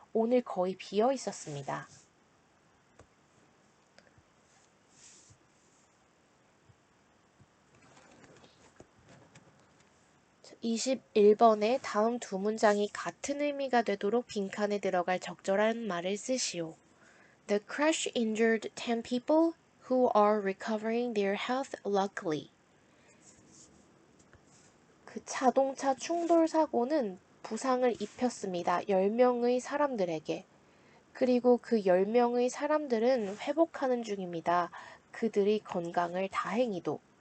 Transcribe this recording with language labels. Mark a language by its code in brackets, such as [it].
[ko] 오늘 거의 비어 있었습니다. 21번에 다음 두 문장이 같은 의미가 되도록 빈칸에 들어갈 적절한 말을 쓰시오. [en] The crash injured 10 people who are recovering their health luckily. [ko] 그 자동차 충돌 사고는 부상을 입혔습니다. 10명의 사람들에게. 그리고 그 10명의 사람들은 회복하는 중입니다. 그들의 건강을 다행히도.